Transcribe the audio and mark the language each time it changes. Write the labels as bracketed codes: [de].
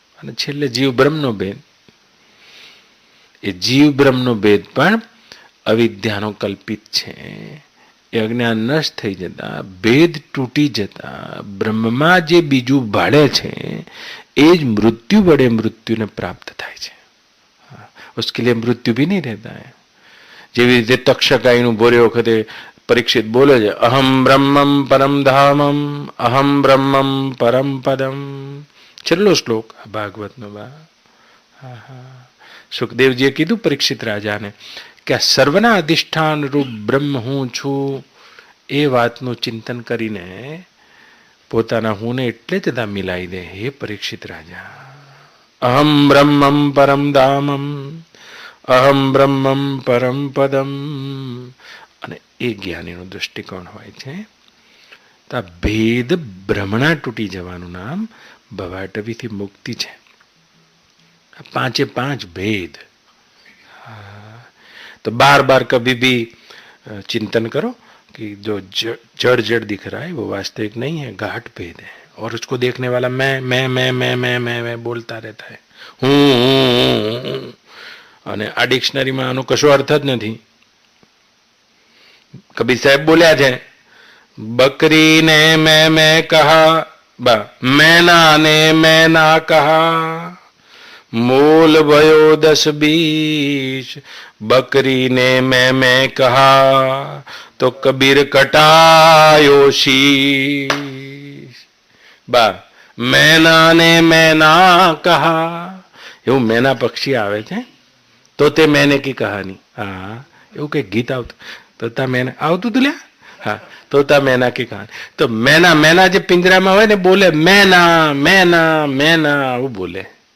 [gu] અને છેલ્લે જીવ બ્રહ્મનો ભેદ, એ જીવ બ્રહ્મનો ભેદ પણ અવિદ્યાનો કલ્પિત છે. એ અજ્ઞાન નષ્ટ થઈ જતા, ભેદ તૂટી જતા બ્રહ્મમાં જે બીજું ભાડે છે એ જ મૃત્યુ વડે મૃત્યુને પ્રાપ્ત થાય છે. [hi] उसके लिए मृत्यु भी नहीं रहता है. [gu] જેવી રીતે તક્ષકાઈનું બોલે વખતે પરીક્ષિત બોલે છે, [sa] અહમ બ્રહ્મમ પરમ ધામમ, અહમ બ્રહ્મમ પરમ પદમ. [gu] છેલ્લો શ્લોક ભાગવતનો. સુખદેવજીએ કીધું પરીક્ષિત રાજાને કે આ સર્વના અધિષ્ઠાન રૂપ બ્રહ્મ હું છું, એ વાતનું ચિંતન કરીને પોતાના હુંને એટલે જ ત્યાં મિલાવી દે. હે પરીક્ષિત રાજા, [sa] અહમ બ્રહ્મમ પરમ ધામમ, અહમ બ્રહ્મમ પરમ પદમ. [gu] અને એ જ્ઞાનીનો દૃષ્ટિકોણ હોય છે. તો આ ભેદ ભ્રમણા તૂટી જવાનું નામ ભવાટવીથી મુક્તિ છે. પાંચે પાંચ भेद. [hi] तो बार बार कभी भी चिंतन करो कि जो जड़ जड़ दिख रहा है वो वास्तविक नहीं है, घाट भेद है. और उसको देखने वाला मैं बोलता रहता है, હું. [gu] અને આ ડિક્શનરીમાં આનો કશો અર્થ જ નથી. કબીર સાહેબ બોલ્યા છે, [hi] બકરીને મેં કહા, मैना ने मैना कहा, मोल भयो 10-20, बकरी ने मैं कहा, तो कबीर कटायो शीश. मैना ने मैना कहा, [gu] એવું મેના પક્ષી આવે છે તો તે મેને કી કહાની. હા, એવું કઈ ગીત આવતું તોતા મેના આવતું તું લ્યા. હા, તોતા મેના કી કહાની. તો મેના જે પિંજરામાં હોય ને બોલે મેના મેના મેના આવું બોલે.